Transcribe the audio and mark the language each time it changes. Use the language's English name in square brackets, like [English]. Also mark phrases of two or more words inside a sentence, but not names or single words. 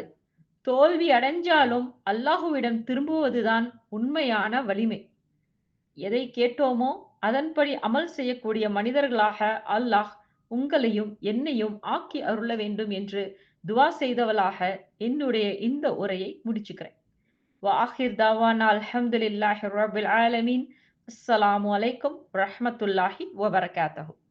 [Tamil] தோல்வி அடைஞ்சாலும் அல்லாஹ்விடம் திரும்புவதுதான் உண்மையான வலிமை. எதை கேட்டோமோ அதன்படி அமல் செய்யக்கூடிய மனிதர்களாக அல்லாஹ் உங்களையும் என்னையும் ஆக்கி அருள வேண்டும் என்று துஆ செய்தவளாக என்னுடைய இந்த உரையை முடிச்சுக்கிறேன். [Arabic] وآخر دعوانا الحمد لله رب العالمين. السلام عليكم ورحمة الله وبركاته.